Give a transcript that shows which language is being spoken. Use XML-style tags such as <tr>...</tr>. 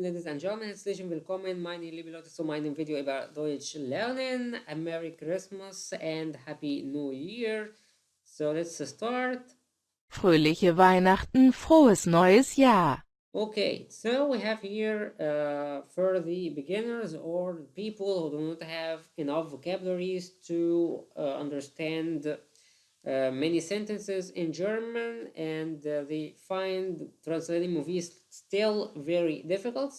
<en>Ladies and gentlemen,</en> <de>herzlich willkommen, meine liebe Leute, zu meinem Video über Deutsch lernen.</de> <en>A Merry Christmas and Happy New Year. So let's start.</en> <de>Fröhliche Weihnachten, frohes neues Jahr.</de> <en>Okay, so we have here for the beginners or people who do not have enough vocabularies to understand many sentences in German, and they find translating movies still very difficult.</en>